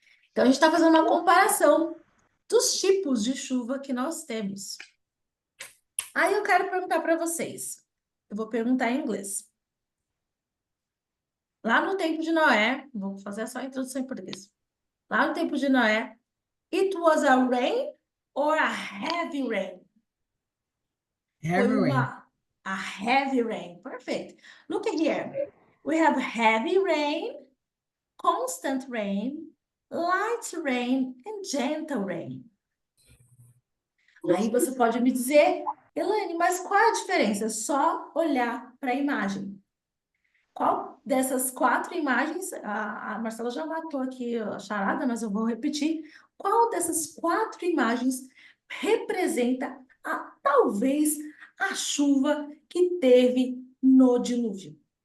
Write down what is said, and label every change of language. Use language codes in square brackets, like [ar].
[pt] Então, a gente está fazendo uma comparação dos tipos de chuva que nós temos. Aí eu quero perguntar para vocês. Eu vou perguntar em inglês. Lá no tempo de Noé, vou fazer só a introdução em português. Lá no tempo de Noé, [en] it was a rain or a heavy rain? Heavy [pt] Foi [en] rain. a heavy rain. Perfect. Look at here. We have heavy rain, constant rain, light rain and gentle rain. [pt] Aí você pode me dizer, Elaine, mas qual é a diferença? É só olhar para a imagem. Qual dessas 4 imagens, a Marcela já matou aqui a charada, mas eu vou repetir. Qual dessas 4 imagens representa talvez a chuva que teve no dilúvio?